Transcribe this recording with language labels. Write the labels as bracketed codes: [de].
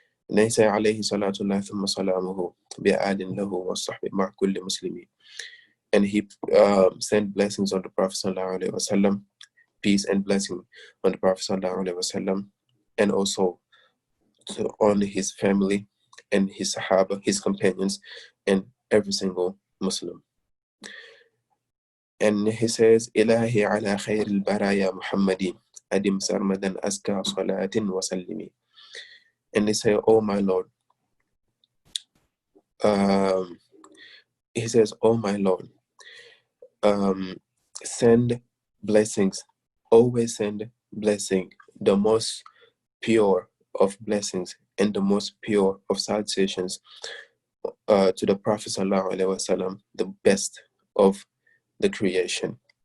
[ar] ليس عليه صلاة الله ثم سلامه بآل له والصحب مع كل مسلم. [en] And he sent blessings on the Prophet sallallahu alaihi wasallam, peace and blessing on the Prophet sallallahu alaihi wasallam, and also on his family and his Sahaba, his companions, and every single Muslim. And he says, [ar] إلهي على خير البرايا محمدي أدم سرمدا أزكى صلاة وسلمي. [en] And they say, oh my Lord, he says, oh my Lord, send blessings, always send blessing, the most pure of blessings and the most pure of salutations to the Prophet sallallahu alaihi wasallam, the best of the creation.